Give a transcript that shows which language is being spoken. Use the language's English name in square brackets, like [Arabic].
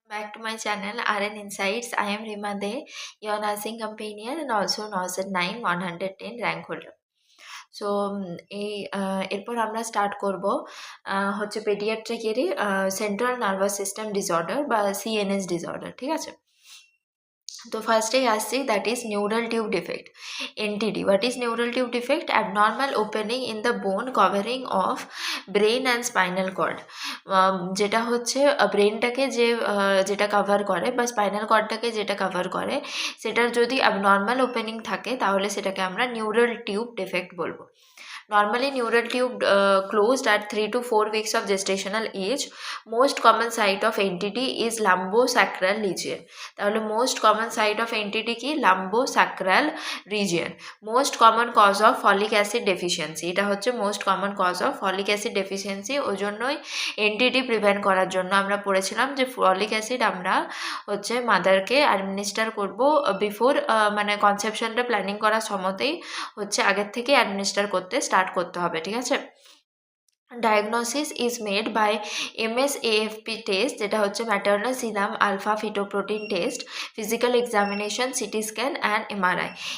[English] Back to my channel RN Insights. I am Rima De, your nursing companion and also Norcet 9 110 rank holder. [Bangla] So এরপর আমরা start করব হচ্ছে পেডিয়াট্রিকেরই central nervous system disorder বা CNS disorder, ঠিক আছে। তো ফার্স্টেই আসছি, [English] That is neural tube defect, NTD. What is neural tube defect? Abnormal opening in the bone covering of brain and spinal cord. [Bangla] যেটা হচ্ছে ব্রেনটাকে যেটা কভার করে বা স্পাইনাল কর্ডটাকে যেটা কভার করে, সেটার যদি অ্যাবনর্মাল ওপেনিং থাকে তাহলে সেটাকে আমরা নিউরাল টিউব ডিফেক্ট বলবো। [English] Normally, neural tube closed at 3 to 4 weeks of gestational age. Most common site of NTD is lumbosacral region. তাহলে most common site of NTD কি? lumbosacral region. Most common cause of folic acid deficiency. [Bangla] এটা হচ্ছে [English] most common cause of folic acid deficiency. [Bangla] ওই জন্যই NTD prevent করার জন্য আমরা পড়েছিলাম যে ফলিক অ্যাসিড আমরা হচ্ছে মাদারকে অ্যাডমিনিস্টার করব বিফোর, মানে কনসেপশনটা প্ল্যানিং করার সময়তেই হচ্ছে আগের থেকে অ্যাডমিনিস্টার করতে স্টার্ট করতে হবে, ঠিক আছে। [English] Diagnosis is made by MSAFP test, [Bangla] যেটা হচ্ছে [English] Maternal serum alpha fetoprotein test, physical examination, CT scan and MRI.